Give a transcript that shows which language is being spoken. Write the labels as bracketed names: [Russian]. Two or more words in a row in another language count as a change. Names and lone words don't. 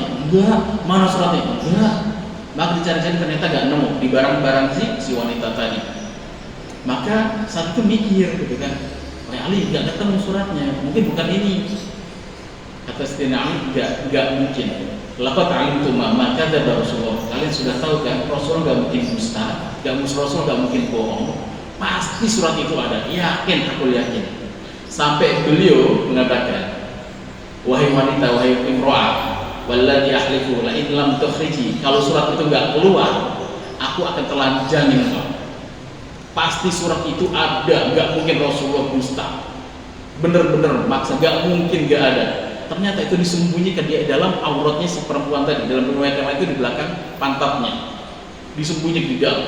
[Indonesian] Enggak. Mana suratnya? Enggak. Maka dicari-cari ternyata enggak nemu di barang-barang si wanita tadi. Maka saat itu mikir gitu kan, oleh Ali enggak ketemu suratnya, mungkin bukan ini. Kata Sayyidina Ali, enggak mungkin. [Arabic] لقد علمتم ما كذب رسول الله. [Indonesian] Kalian sudah tahu kan, Rasul enggak mungkin dusta, Rasul enggak mungkin bohong. Pasti surat itu ada, yakin, aku yakin. Sampai beliau mengatakan, wahai wanita, wahai imra'ah, [Arabic] والذي أحلف لئن لم تخرجي, [Indonesian] kalau surat itu enggak keluar, aku akan telanjangin engkau. Pasti surat itu ada, enggak mungkin Rasulullah dusta. Bener-bener maksa, enggak mungkin enggak ada. Ternyata itu disembunyikan di dalam auratnya si perempuan tadi, dalam riwayat yang lain itu di belakang pantatnya, disembunyikan di dalam.